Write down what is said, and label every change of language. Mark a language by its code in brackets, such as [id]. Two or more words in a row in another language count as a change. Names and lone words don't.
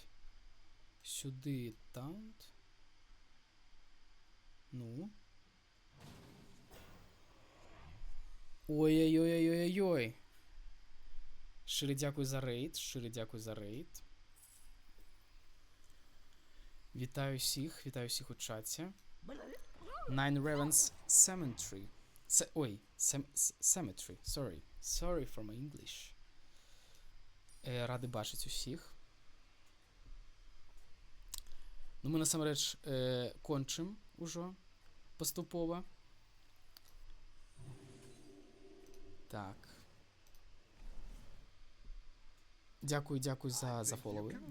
[be] Сюды таунт. Ну. Ой-ой-ой-ой-ой-ой. Шчыры дзякуй за рейд. Вітаю ўсіх у чаце. Nine Ravens Cemetery. Cemetery. [en] Sorry for my English. [be] Рады бачыць усіх. Ну, мы насамрэч кончым ужо паступова. Так. Дзякуй за фоловы.